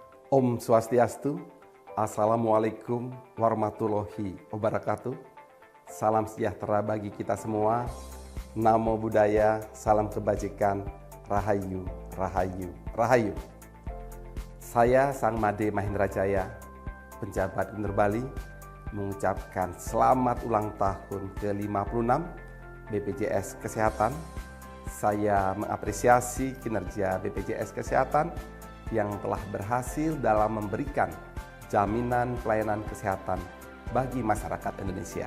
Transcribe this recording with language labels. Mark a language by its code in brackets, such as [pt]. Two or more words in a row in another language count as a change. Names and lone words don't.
[sa] Om Swastiastu, [ar] السلام عليكم ورحمة الله وبركاته. [id] Salam sejahtera bagi kita semua. [pi] Namo Buddhaya, [id] salam kebajikan, Rahayu, Rahayu, Rahayu. Saya Sang Made Mahendra Jaya, penjabat Gubernur Bali, mengucapkan selamat ulang tahun ke-56 BPJS Kesehatan. Saya mengapresiasi kinerja BPJS Kesehatan yang telah berhasil dalam memberikan jaminan pelayanan kesehatan bagi masyarakat Indonesia.